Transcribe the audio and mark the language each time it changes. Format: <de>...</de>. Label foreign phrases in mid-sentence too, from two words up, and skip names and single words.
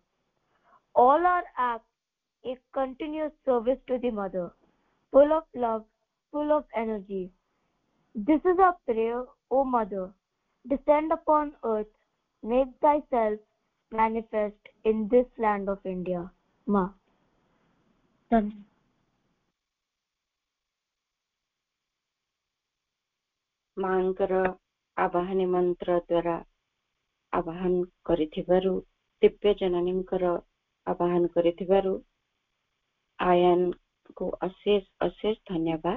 <en>All our acts a continuous service to the Mother, full of love, full of energy. This is our prayer, O Mother. Descend upon earth, make thyself manifest in this land of India. Ma. Done.</en> <or>ମାଙ୍କର ଆବାହନୀ ମନ୍ତ୍ର ଦ୍ୱାରା ଆବାହନ କରିଥିବାରୁ ଦିବ୍ୟ ଜନନୀଙ୍କର ଆବାହନ କରିଥିବାରୁ ଆୟାନକୁ ଅଶେଷ ଅଶେଷ ଧନ୍ୟବାଦ।</or>